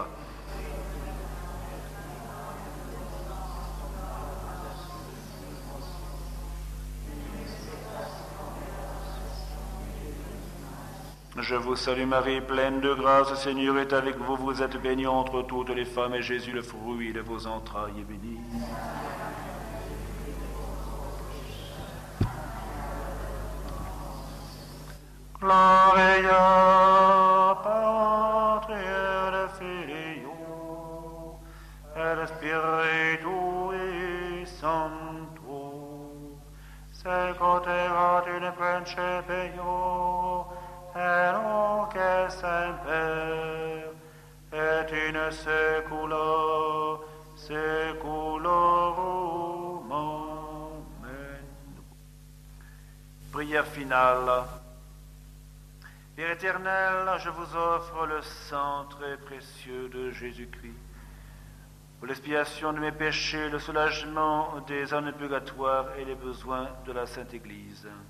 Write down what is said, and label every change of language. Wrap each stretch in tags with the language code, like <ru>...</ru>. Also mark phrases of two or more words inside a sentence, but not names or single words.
<fr>Je vous salue Marie, pleine de grâce, le Seigneur est avec vous. Vous êtes bénie entre toutes les femmes, et Jésus, le fruit de vos entrailles, est béni.</fr> <la>Gloria Patri et Filio et Spiritui Sancto, secut erat in principio et nunc et semper et in saecula saeculorum.</la> <fr>Amen. Prière finale. Père éternel, je vous offre le sang très précieux de Jésus-Christ pour l'expiation de mes péchés, le soulagement des âmes purgatoires et les besoins de la Sainte Église.</fr>